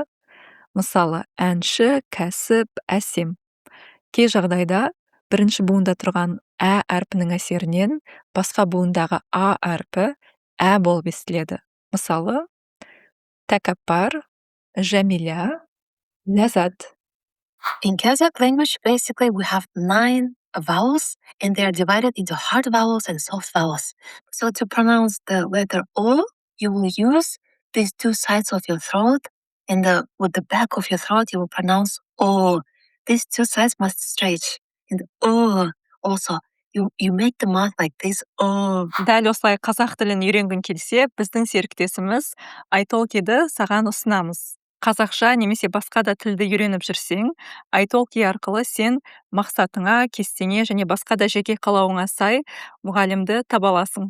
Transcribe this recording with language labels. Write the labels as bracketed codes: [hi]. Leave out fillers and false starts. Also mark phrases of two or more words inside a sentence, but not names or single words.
[kk] Мысалы, әнші, кәсіп, әсем. Кей жағдайда бірінші буында тұрған Ә әрпінің әсерінен басқа буындағы А әрпі Ә болып естіледі. Мысалы, тәкаппар, жәмиля, ләззат. [en] In Kazakh language, basically, we have 9 vowels, and they are divided into hard vowels and soft vowels. So to pronounce the letter O, you will use these two sides of your throat, and with the back of your throat, you will pronounce O. These two sides must stretch. And O also, you make the mouth like this, O. [kk] Дәл осылай қазақ тілін үйренгің келсе, біздің серіктесіміз italki-ді саған ұсынамыз. Қазақша немесе басқа да тілді үйреніп жүрсең, italki арқылы сен мақсатыңа, кестеңе және басқа да жеке қалауыңа сай мұғалімді таба аласың.